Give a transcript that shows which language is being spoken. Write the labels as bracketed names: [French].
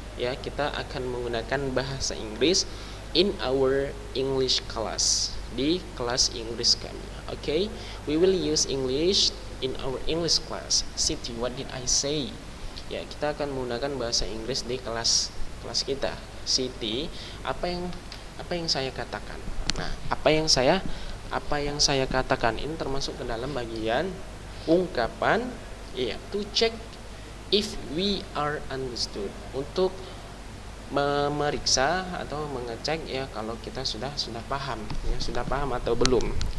[Indonesian] Ya, kita akan menggunakan bahasa Inggris [English] in our English class, [Indonesian] di kelas Inggris kami. [English] Okay, we will use English in our English class. Siti, what did I say? [Indonesian] Ya, kita akan menggunakan bahasa Inggris di kelas kita. Siti, apa yang saya katakan? Nah, apa yang saya katakan ini termasuk ke dalam bagian ungkapan, ya, [English] to check if we are understood, [Indonesian] untuk memeriksa atau mengecek ya kalau kita sudah paham, ya, sudah paham atau belum.